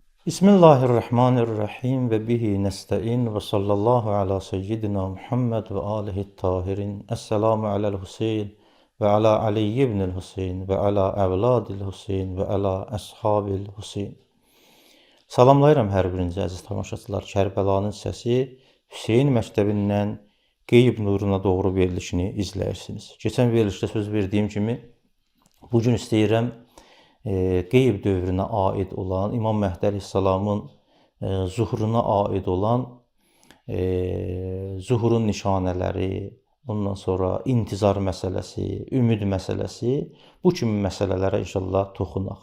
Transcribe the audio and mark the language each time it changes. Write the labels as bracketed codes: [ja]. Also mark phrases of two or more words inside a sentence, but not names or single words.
[ar] بسم الله الرحمن الرحيم وبه نستعين وصلى الله على سيدنا محمد وآله الطاهرين. السلام على الحسين وعلى علي بن الحسين وعلى أولاد الحسين وعلى أصحاب الحسين. [az] Salamlayıram hər birinizi əziz tamaşaçılar. Kərbəlanın səsi Hüseyin məktəbindən qeyb nuruna doğru verilişini izləyirsiniz. Keçən verilişdə söz verdiyim kimi bugün istəyirəm qeyb dövrünə aid olan, İmam Məhdi əleyhissalamın zuhuruna aid olan zuhurun nişanələri, ondan sonra intizar məsələsi, ümid məsələsi, bu kimi məsələlərə inşallah toxunaq.